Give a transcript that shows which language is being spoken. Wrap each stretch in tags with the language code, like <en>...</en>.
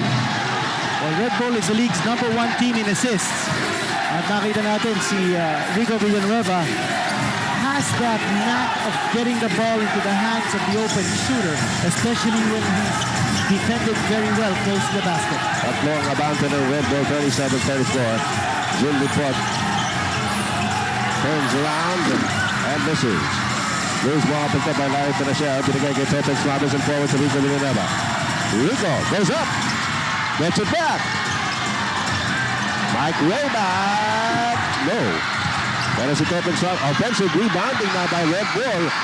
<en>Well, Red Bull is the league's #1 team in assists. At nakita natin si Rico Villanueva has that knack of getting the ball into the hands of the open shooter, especially when he's defended very well close to the basket.</en> <tl>Tatlo ang abante ng Red Bull, 37-34.</tl> <en>Jim Dupont turns around and misses. Loose ball picked up by Larry Pinachel. Binigay kay Topex Robinson forward to Rico Villanueva. Rico goes up. Gets it back. Mike Rayback. No. Pero si Topex Robinson, offensive rebounding na by Red Bull.</en>